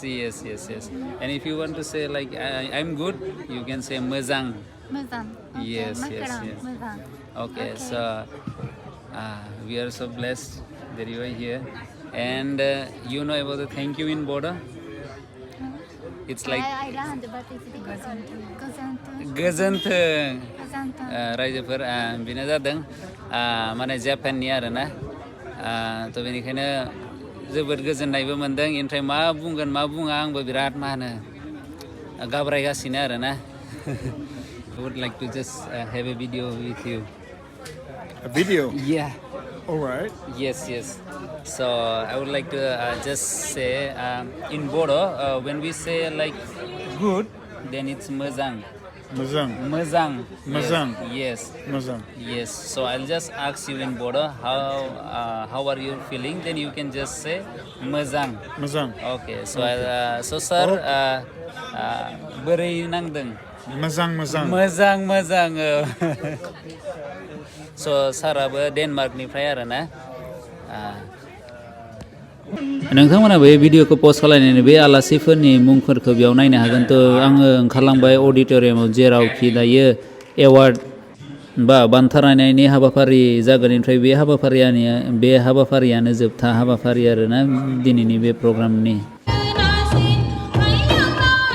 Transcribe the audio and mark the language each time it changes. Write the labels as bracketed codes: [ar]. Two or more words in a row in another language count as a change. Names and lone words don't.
[en] And if you want to say like I'm good, you can say mezang. Okay. Yes. Mezang. Okay. So we are so blessed that you are here, and you know about the thank you in Bodo. It's like I learned, but it's [brx] गोजोन्थों. रायजोफोर बेनो जादों माने जापाननि आरोना थ' बेनिखायनो जोबोद गोजोननायबो मोनदों ओमफ्राय मा बुंगोन मा बुङा आंबो बिराद मा होनो गाब्रायगासिनो आरोना. [en] I would like to just have a video with you. A video? Yeah. All right. Yes. So I would like to just say in Bodo when we say like good, then it's mezang. Mezang. Yes. So I'll just ask you in Bodo how are you feeling? Then you can just say mezang. Okay. So so sir [brx] बोरै नांदों? मोजां. So साराबो डेनमार्कनिफ्राय आरोना. नोंथांमोना बे भिडिअखौ पस्ट खालायनानै बे आलासिफोरनि मुंफोरखौ बेयाव नायनो हागोन थ' आङो ओंखारलांबाय अडिट'रियामाव जेरावखि दायो एवार्ड बा बान्था राननायनि हाबाफारि जागोन ओमफ्राय बे हाबाफारियानो जोबथा हाबाफारि आरोना दिनैनि बे प्रग्रामनि.